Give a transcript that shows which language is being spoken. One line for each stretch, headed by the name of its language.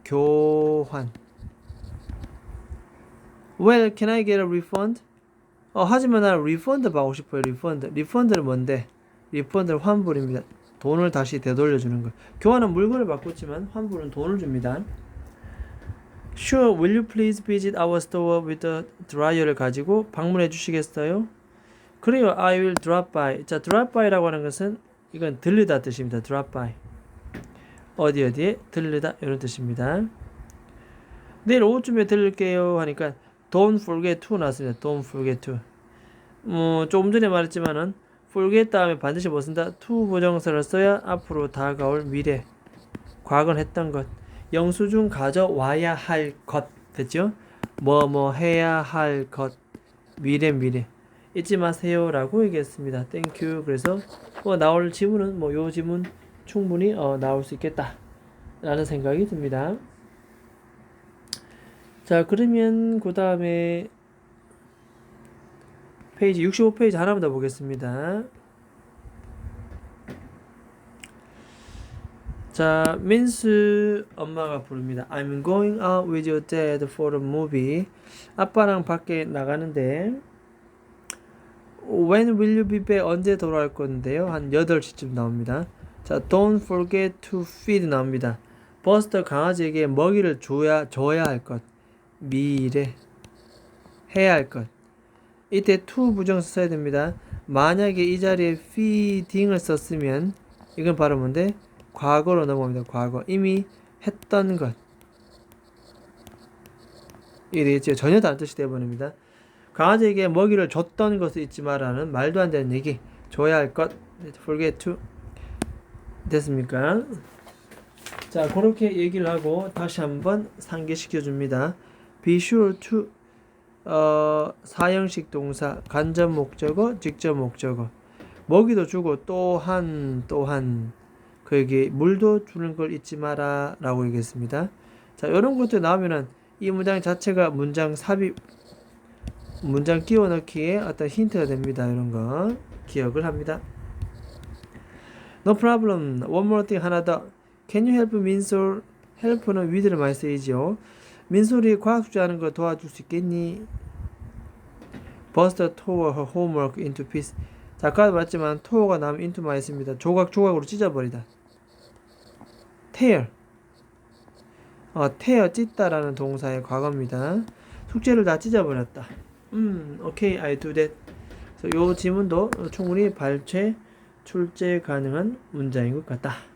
Korean: 교환.
English: Well, can I get a refund?
Korean: 하지만 나 refund 받고 싶어요. refund는 뭔데? refund는 환불입니다. 돈을 다시 되돌려주는 거. 교환은 물건을 바꿨지만 환불은 돈을 줍니다.
English: Sure, will you please visit our store with the dryer
Korean: 를 가지고 방문해 주시겠어요? 그래요,
English: I will drop by.
Korean: 자, drop by라고 하는 것은 이건 들르다 뜻입니다.
English: drop by.
Korean: 어디에 들르다 이런 뜻입니다. 내일 오후쯤에 들를게요 하니까
English: don't forget to
Korean: 나왔습니다.
English: don't forget to.
Korean: 조금 전에 말했지만은 forget 다음에 반드시 뭐 쓴다? to 부정사를 써야 앞으로 다가올 미래. 과거는 했던 것. 영수증 가져와야 할 것. 됐죠? 뭐 해야 할 것. 미래. 잊지 마세요 라고 얘기했습니다.
English: Thank you.
Korean: 그래서 나올 지문은 요 지문 충분히 나올 수 있겠다 라는 생각이 듭니다. 자, 그러면 그 다음에 페이지 65페이지 하나만 더 보겠습니다. 자, 민수 엄마가 부릅니다.
English: I'm going out with your dad for a movie.
Korean: 아빠랑 밖에 나가는데
English: When will you be back?
Korean: 언제 돌아올 건데요? 한 8시쯤 나옵니다.
English: 자, don't forget to feed
Korean: 나옵니다. 버스터 강아지에게 먹이를 줘야 할 것. 미래 해야 할 것. 이때 to 부정사 써야 됩니다. 만약에 이 자리에 feeding을 썼으면 이건 바로 뭔데? 과거로 넘어갑니다. 과거. 이미 했던 것. 이게 전혀 다른 뜻이 되어버립니다. 강아지에게 먹이를 줬던 것을 잊지 마라는 말도 안 되는 얘기. 줘야 할 것. forget to. 됐습니까? 자, 그렇게 얘기를 하고 다시 한번 상기시켜 줍니다.
English: Be sure to
Korean: 사형식 동사, 간접 목적어, 직접 목적어. 먹이도 주고 또한 그에게 물도 주는 걸 잊지 마라 라고 얘기했습니다. 자, 이런 것들 나오면은 이 문장 자체가 문장 삽입, 문장 끼워 넣기에 어떤 힌트가 됩니다. 이런 거 기억을 합니다.
English: No problem. One more thing
Korean: 하나 더.
English: Can you help 민솔?
Korean: help는 with를 많이 쓰이죠. 민솔이 과학숙제 하는 거 도와줄 수 있겠니?
English: Buster tore her homework into pieces.
Korean: 자, 아까도 말했지만 tore가 나오면 into 많이 씁니다. 조각으로 찢어버리다. tear. tear 찢다라는 동사의 과거입니다. 숙제를 다 찢어버렸다.
English: Okay, I do that.
Korean: 그래서 요 지문도 충분히 출제 가능한 문장인 것 같다.